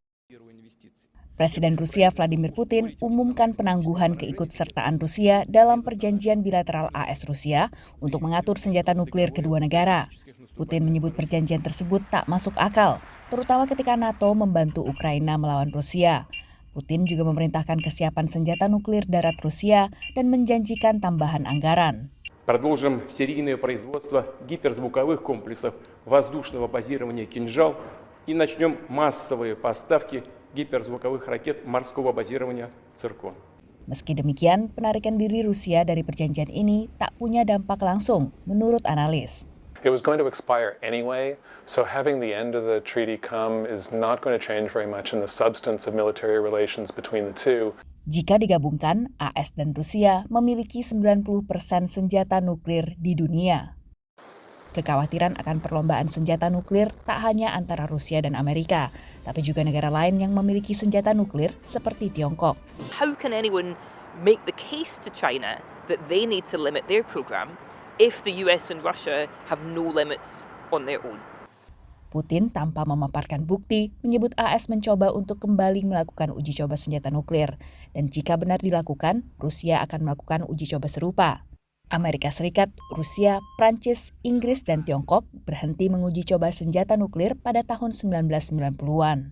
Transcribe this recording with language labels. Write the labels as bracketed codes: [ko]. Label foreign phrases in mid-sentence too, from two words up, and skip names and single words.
[id] Presiden Rusia Vladimir Putin umumkan penangguhan keikutsertaan Rusia dalam perjanjian bilateral AS-Rusia untuk mengatur senjata nuklir kedua negara. Putin menyebut perjanjian tersebut tak masuk akal, terutama ketika NATO membantu Ukraina melawan Rusia. Putin juga memerintahkan kesiapan senjata nuklir darat Rusia dan menjanjikan tambahan anggaran. [ru] Продолжим серийное производство гиперзвуковых комплексов воздушного базирования «Кинжал» и начнем массовые поставки гиперзвуковых ракет морского базирования «Циркон». [id] Meski demikian, penarikan diri Rusia dari perjanjian ini tak punya dampak langsung, menurut analis. [en] It was going to expire anyway, so having the end of the treaty come is not going to change very much in the substance of military relations between the two. [id] Jika digabungkan, AS dan Rusia memiliki 90% senjata nuklir di dunia. Kekhawatiran akan perlombaan senjata nuklir tak hanya antara Rusia dan Amerika, tapi juga negara lain yang memiliki senjata nuklir seperti Tiongkok. [en] How can anyone make the case to China that they need to limit their program if the US and Russia have no limits on their own? [id] Putin tanpa memaparkan bukti menyebut AS mencoba untuk kembali melakukan uji coba senjata nuklir. Dan jika benar dilakukan, Rusia akan melakukan uji coba serupa. Amerika Serikat, Rusia, Prancis, Inggris, dan Tiongkok berhenti menguji coba senjata nuklir pada tahun 1990-an.